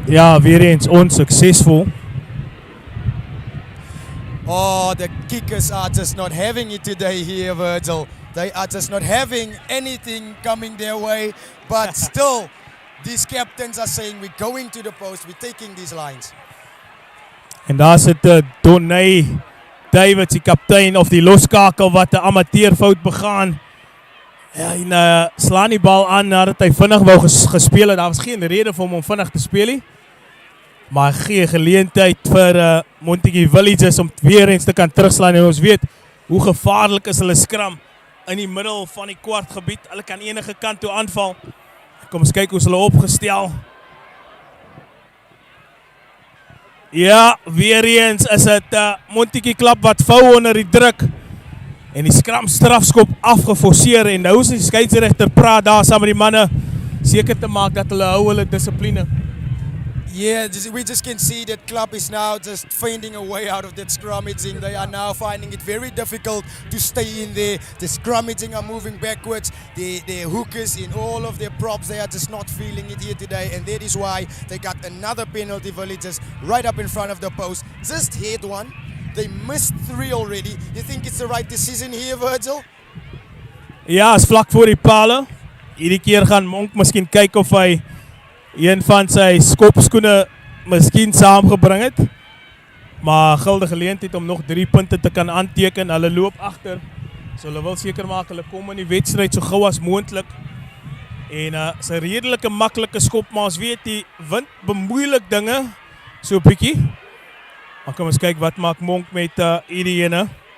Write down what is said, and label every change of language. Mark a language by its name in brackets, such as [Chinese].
[Afrikaans] Ja, weer eens onsuccesvol. [English] Oh, the kickers are just not having it today here, Virgil. They are just not having anything coming their way. But still, these captains are saying, we're going to the post, we're taking these lines. [Afrikaans] En daar sit Donny Davids, die kaptein of die loskakel wat 'n amateurfout begaan. Ja, en slaan die bal aan nadat hy vinnig wou gespeel het. Daar was geen rede vir hom om vinnig te speel nie. Maar gee geleentheid vir Montagu Villagers om weer eens te kan terugslaan. En ons weet hoe gevaarlik is hulle scrum in die middel van die kwartgebied. Hulle kan enige kant toe aanval. Kom ons kyk hoe hulle opgestel. Ja, weer eens is dit Montagu Club wat vou onder die druk. En die scrum strafskop afgeforceer. En nou is die skeieregter praat daar saam met die manne seker te maak dat hulle hou hulle dissipline. [English] Yeah, we just can see that club is now just finding a way out of that scrummaging. They are now finding it very difficult to stay in there. The scrummaging are moving backwards. The hookers in all of their props, they are just not feeling it here today. And that is why they got another penalty, Villagers, right up in front of the post. Just hit one. They missed 3 already. You think it's the right decision here, Virgil? [Afrikaans] Ja, is vlak voor die pale. Hierdie keer gaan Monk miskien kyk of hy een van sy skopskoene miskien saamgebring het. Maar gilde geleentheid om nog 3 punte te kan aanteken. Hulle loop agter. So hulle wil seker maak hulle kom in die wedstryd so gou as moontlik. En is 'n redelike maklike skop, maar ons weet die wind bemoeilik dinge so 'n bietjie. Maar kom ons kyk wat maak Monk met hierdie ene.